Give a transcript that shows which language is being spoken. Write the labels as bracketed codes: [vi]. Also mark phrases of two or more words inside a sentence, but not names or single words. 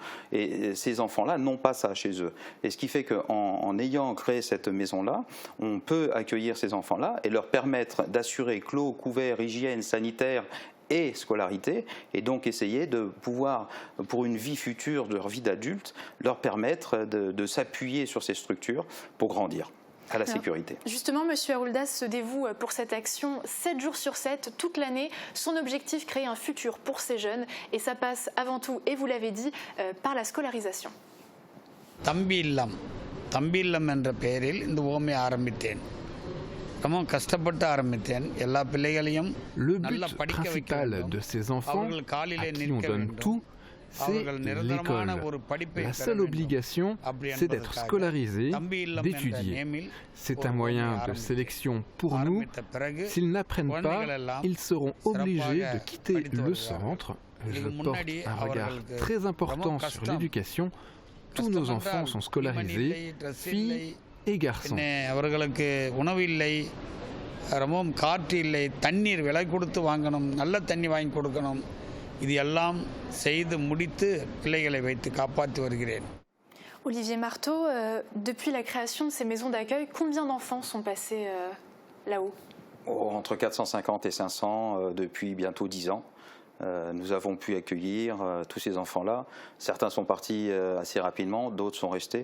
[fr] Et ces enfants-là n'ont pas ça chez eux. Et ce qui fait qu'en ayant créé cette maison-là, on peut accueillir ces enfants-là et leur permettre d'assurer clos, couvert, hygiène, sanitaire et scolarité, et donc essayer de pouvoir, pour une vie future, de leur vie d'adulte, leur permettre de s'appuyer sur ces structures pour grandir à la sécurité. Justement, M. Aruldas se dévoue pour cette action 7 jours sur 7, toute l'année. Son objectif, créer un futur pour ces jeunes, et ça passe avant tout, et vous l'avez dit, par la scolarisation. [ta] தம்பி இல்லம் என்ற பெயரில் இந்த ஓமையை ஆரம்பித்தேன். ரொம்ப கஷ்டப்பட்டு ஆரம்பித்தேன். எல்லா பிள்ளைகளையும் நல்லா படிக்க வைக்க வேண்டும். அவர்கள் காலிலே நிற்க வேண்டும். [fr] c'est l'école. La seule obligation, c'est d'être scolarisé, d'étudier. C'est un moyen de sélection pour nous. S'ils n'apprennent pas, ils seront obligés de quitter le centre. Je porte un regard très important sur l'éducation. Tous nos enfants sont scolarisés, filles et garçons. [ta] அவர்களுக்கு உணவு இல்லை, ரொம்பவும் காற்று இல்லை, தண்ணீர் விலை கொடுத்து வாங்கணும், நல்ல தண்ணி வாங்கி கொடுக்கணும். இது எல்லாம் செய்து முடித்து பிள்ளைகளை வைத்து காப்பாற்றி வருகிறேன். [fr] Olivier Marteau, depuis la création de ces maisons d'accueil, combien d'enfants sont passés là-haut? Entre 450 et 500 depuis bientôt 10 ans. Nous avons pu accueillir tous ces enfants-là. Certains sont partis assez rapidement, d'autres sont restés.